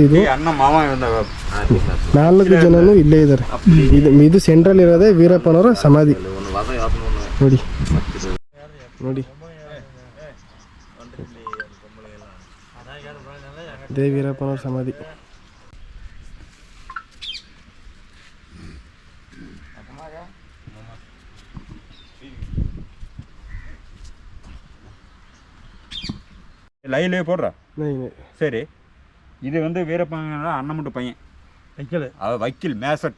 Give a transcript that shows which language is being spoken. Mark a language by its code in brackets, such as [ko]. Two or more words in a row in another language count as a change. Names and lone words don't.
[kn] ಇದು 4 ಜನನು ಇಲ್ಲೇ ಇದ್ದಾರೆ. ಇದು ಸೆಂಟ್ರಲ್ ಇರೋದೇ ವೀರಪ್ಪನವರ ಸಮಾಧಿ ನೋಡಿ. ಇದೇ ವೀರಪ್ಪನವ್ರ ಸಮಾಧಿ. [ta] லைவ்லேயே போடுறா சரி. இது வந்து வீரப்பனோட அண்ணன் மட்டும் பையன் அவர் வக்கீல் மேசட்டு.